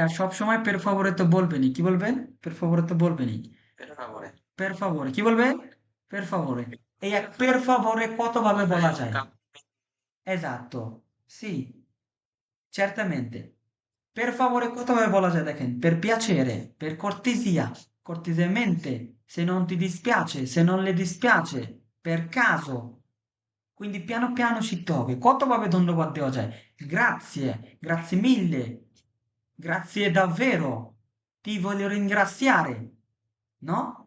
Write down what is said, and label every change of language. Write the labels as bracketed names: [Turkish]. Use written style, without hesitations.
[Bangla] আর সবসময় পের ফাভরে তো বলবেনই। কি বলবেন? পের ফাভরে তো বলবেনই। পের ফাভরে কি বলবেন? পের ফাভরে। এই এক পের ফাভরে কত ভাবে বলা যায়? [Italian] এজাক্তো, সি, certamente। Per favore [Bangla] কত ভাবে বলা যায় দেখেন? [Italian] Per piacere, per cortesia, cortesemente, se non ti dispiace, se non le dispiace, per caso। [Bangla] quindi piano piano শিখতে হবে কত ভাবে ধন্যবাদ দেওয়া যায়। [Italian] grazie, grazie mille, grazie davvero, ti voglio ringraziare, no?